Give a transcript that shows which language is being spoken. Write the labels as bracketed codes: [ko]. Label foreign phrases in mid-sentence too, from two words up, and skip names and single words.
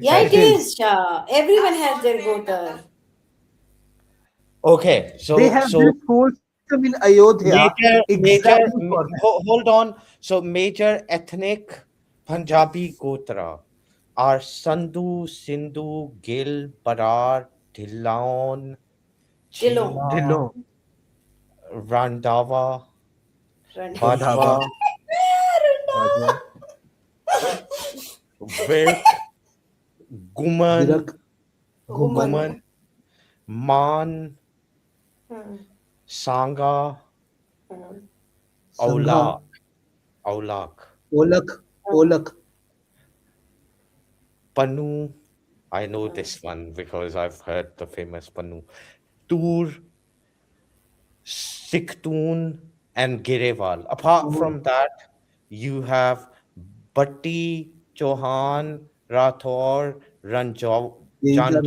[en] Yeah, it It says is. is, Shah. Everyone has their Gotar. okay. They So have this whole system in Ayodhya exactly for that. hold on. So major ethnic Punjabi Gotra are Sandhu, Sindhu, Gil, Barar, Dhillon, Dillon. Cheema, Dhillon, Randhawa, Randhava, Badwa, Randava. Bajwa, Virk, Guman, Virak, Guman, Woman. Guman, Man, Hmm. Sangha, Hmm. Sangha, Aulak, Aulak, Olak, Olak, Panu. I know Hmm. this one because I've heard the famous Panu. Tur, Siktoon, and Girewal. Apart from that, you have Bhatti, Chauhan, Rathor, these are